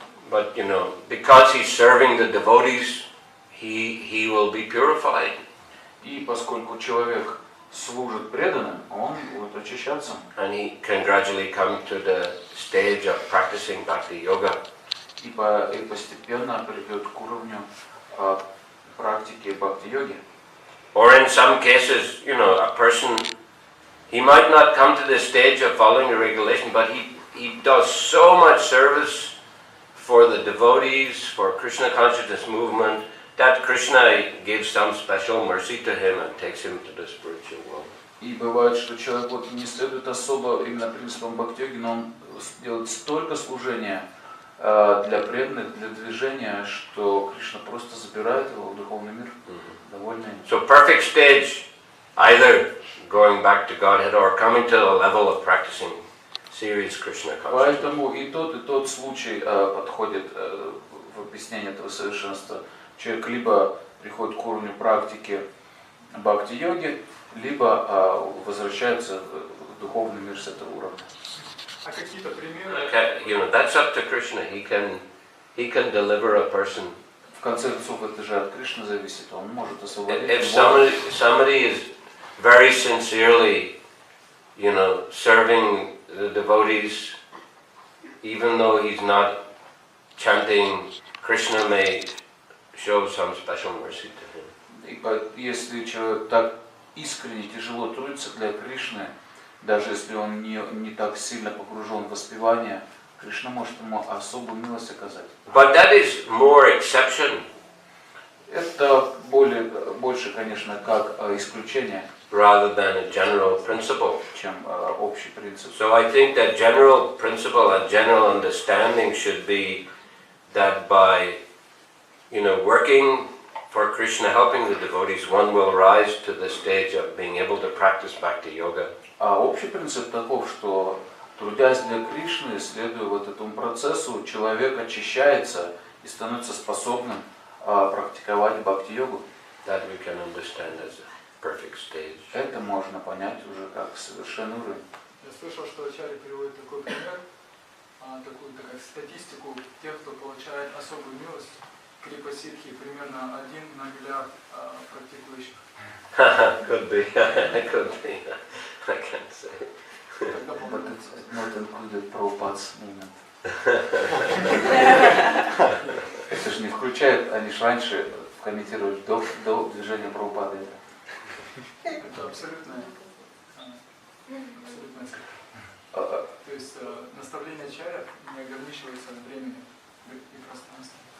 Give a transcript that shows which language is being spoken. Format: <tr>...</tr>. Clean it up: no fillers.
<en>But you know, because he's serving the devotees, he will be purified.</en> <ru>И поскольку человек служит преданным, он будет очищаться.</ru> <en>And he can gradually come to the stage of practicing bhakti yoga.</en> <ru>И постепенно придет к уровню практики бхакти-йоги.</ru> <en>Or in some cases, you know, a person, he might not come to the stage of following the regulation, but he does so much service for the devotees, for Krishna consciousness movement, that Krishna gives some special mercy to him and takes him to the spiritual world.</en> <ru>И бывает, что человек вот не следует особо именно принципам бхакти-йоги, но он делает столько служения для преданных, для движения, что Кришна просто забирает его в духовный мир, довольный.</ru> <en>So perfect stage, either going back to Godhead or coming to the level of practicing serious Krishna consciousness.</en> <ru>Поэтому и тот случай подходит в объяснение этого совершенства. Человек либо приходит к уровню практики бхакти-йоги, либо возвращается в духовный мир с этого уровня. А какие-то примеры?</ru> <en>You know, that's up to Krishna. He can deliver a person.</en> <ru>В конце концов, это же от Кришны зависит. Он может освободить.</ru> <en>If somebody is very sincerely, you know, serving the devotees, even though he's not chanting, Krishna may show some special mercy to him.</en> <ru>И если человек так искренне тяжело трудится для Кришны, даже если он не так сильно погружен в воспевание, Кришна может ему особую милость оказать.</ru> <en>But that is more exception.</en> <ru>Это больше, конечно, как исключение,</ru> <en>Rather than a general principle.</en> <ru>чем общий принцип.</ru> <en>So I think that general principle and general understanding should be that by, you know, working for Krishna, helping the devotees, one will rise to the stage of being able to practice bhakti yoga.</en> <ru>А общий принцип таков, что трудясь для Кришны, следуя вот этому процессу, человек очищается и становится способным практиковать бхакти-йогу.</ru> <en>That we can understand as a perfect stage.</en> <ru>Это можно понять уже как совершенный уровень. Я слышал, что Ачарья приводит такой пример, такую как статистику тех, кто получает особую милость. Крипа-ситхи примерно 1 на миллиард практикующих.</ru> <en>Could be, could be. I can't say. But it's not included Prabhupada's movement.</en> <ru>Это же не включает, они же раньше комментировали до движения Прабхупады. Это абсолютная То есть наставление Ачарья не ограничивается временем и пространством.</ru>